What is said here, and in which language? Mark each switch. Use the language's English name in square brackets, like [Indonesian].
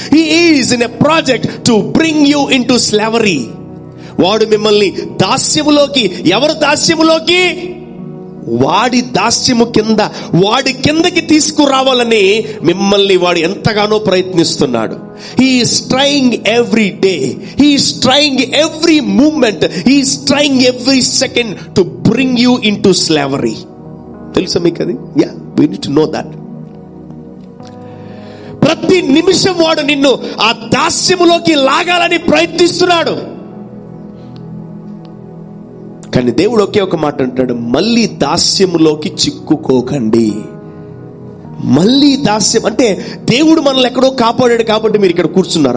[English] He is in a project to bring you into slavery. [Telugu] వాడు మిమ్మల్ని దాస్యములోకి, ఎవరు దాస్యములోకి? వాడి దాస్యము కింద, వాడి కిందకి తీసుకురావాలని మిమ్మల్ని వాడు ఎంతగానో ప్రయత్నిస్తున్నాడు. [English] He is trying every day, he is trying every moment, he is trying every second to bring you into slavery. [Telugu] తెలుసా మీకు అది? [English] Yeah, we need to know that. [Telugu] ప్రతి నిమిషం వాడు నిన్ను ఆ దాస్యములోకి లాగాలని ప్రయత్నిస్తున్నాడు. కానీ దేవుడు ఒకే ఒక మాట అంటాడు, మళ్ళీ దాస్యములోకి చిక్కుకోకండి. మళ్ళీ దాస్యం అంటే దేవుడు మనల్ని ఎక్కడో కాపాడాడు కాబట్టి మీరు ఇక్కడ కూర్చున్నారు.